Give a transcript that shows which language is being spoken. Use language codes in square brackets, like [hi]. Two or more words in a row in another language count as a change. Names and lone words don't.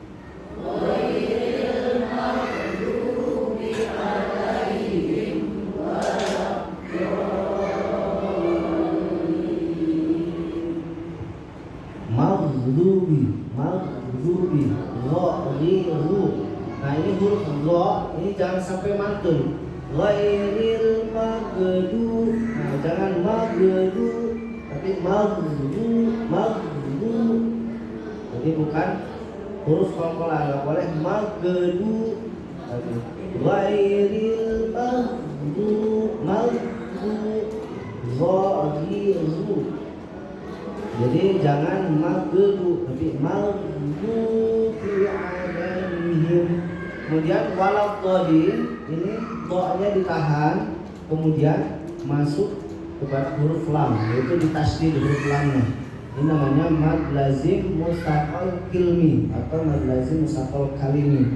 [ar] Maghdubi, ghairu. [id] Nah ini huruf gha ini jangan sampai mantul. [ar] Ghairil maghdu. [id] Nah jangan maghdu, tapi maghdu. Jadi bukan huruf qalqalah, enggak boleh maghdu. [ar] Tapi ghairil maghdu, ghairu. [id] Jadi jangan maghdu, tapi [ar] maghdubi 'alaihim. [id] Kemudian waladdallin, ini dha-nya ditahan, kemudian masuk kepada huruf lam, yaitu ditasydid huruf lamnya. Ini namanya [ar] mad lazim mustaqal kilmi [id] atau [ar] mad lazim mustaqal kalimi.